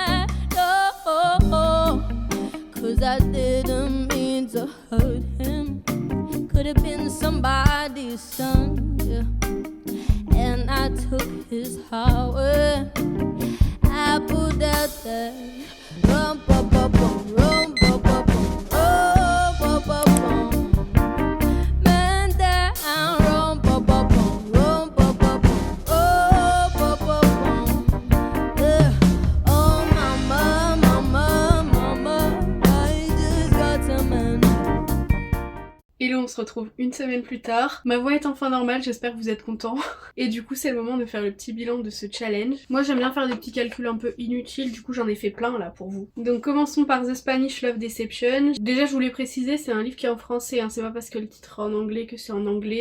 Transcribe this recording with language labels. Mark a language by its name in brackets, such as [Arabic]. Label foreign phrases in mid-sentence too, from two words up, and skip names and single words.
[English] No, 'cause I didn't mean to hurt him. Could have been somebody's son, yeah. And I took his heart away. I pulled out that rum pa pa pum, rum pa pa pum, oh pa pa pum. Man down, rum pa pa pum, rum pa pa pum, oh pa pa pum. Yeah. Oh mama, mama, mama, I just got a man. [French] Et là on se retrouve une semaine plus tard. Ma voix est enfin normale, j'espère que vous êtes contents. Et du coup c'est le moment de faire le petit bilan de ce challenge. Moi j'aime bien faire des petits calculs un peu inutiles, du coup j'en ai fait plein là pour vous. Donc commençons par The Spanish Love Deception. Déjà je voulais préciser, c'est un livre qui est en français, hein. C'est pas parce que le titre est en anglais que c'est en anglais.